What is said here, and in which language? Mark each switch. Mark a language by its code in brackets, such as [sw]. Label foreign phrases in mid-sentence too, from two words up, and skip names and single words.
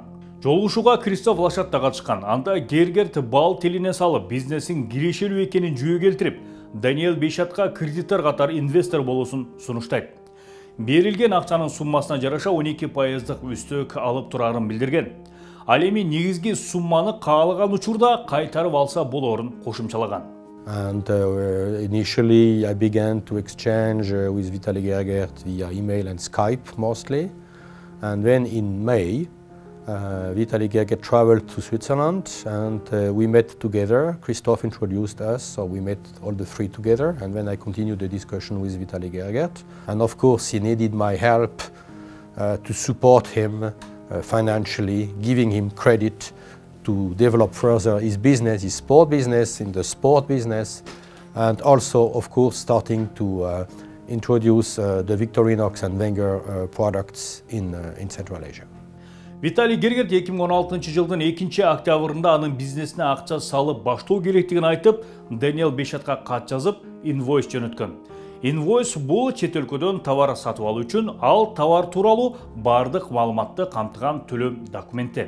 [ky] Жолугушууга Кристоф Лашат да катышкан. Анда Гергерт бал тилине салып, бизнесин кирешелүү экенин жүйө келтирип, Даниэл Бейшатка кредиттер катар инвестор болуусун сунуштайт. Берилген акчанын суммасына жараша 12% үстөк алып турарын билдирген. Ал эми негизги сумманы каалаган учурда кайтарып алса болорун кошумчалаган. [en] And initially I began to exchange with Vitaly Gergert via email and Skype mostly. And then in May, Vitaly Gergert traveled to Switzerland and we met together. Christoph introduced us, so we met all the three together, and then I continued the discussion with Vitaly Gergert. And of course he needed my help to support him financially, giving him credit to develop further his business, his sport business, in the sport business, and also of course starting to introduce the Victorinox and Wenger products in Central Asia. [ky] Виталий Гергерт 2016 жылдын 2 октябрында анын бизнесине акча салып баштоо керектигин айтып, Даниэл Бейшатка кат жазып, инвойс жөнөткөн. Инвойс бул чет өлкөдөн товар сатып алуу үчүн ал товар тууралуу бардык маалыматты камтыган төлөм документи.